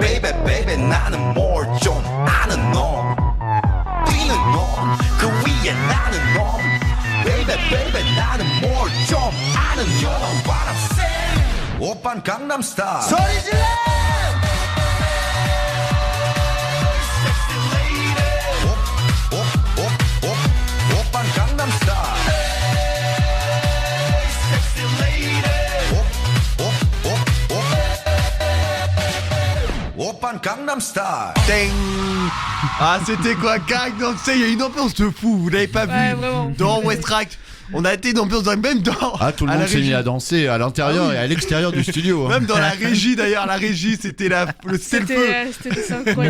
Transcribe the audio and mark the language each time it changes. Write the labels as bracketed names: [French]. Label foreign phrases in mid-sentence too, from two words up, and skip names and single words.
[English] Baby baby [Korean] 나는 뭘 좀 아는 놈 뛰는 놈그 위에 나는 놈 [English] Baby baby [Korean] 나는 뭘 좀 아는 [English] You know what I'm saying [Korean] 오빤 강남스타일 소리 질러 오빤 강남스타일 오빤 강남스타일 Ding. [French] Ah, c'était quoi, Gangnam Style? Il y a une ambiance de fou, vous l'avez pas Ouais, vu vraiment. dans West Rack. On a été une ambiance même dans. Ah, tout le à monde la s'est mis régie. à danser à l'intérieur et à l'extérieur du studio. Même dans la régie d'ailleurs, la régie c'était le feu. C'était On incroyable.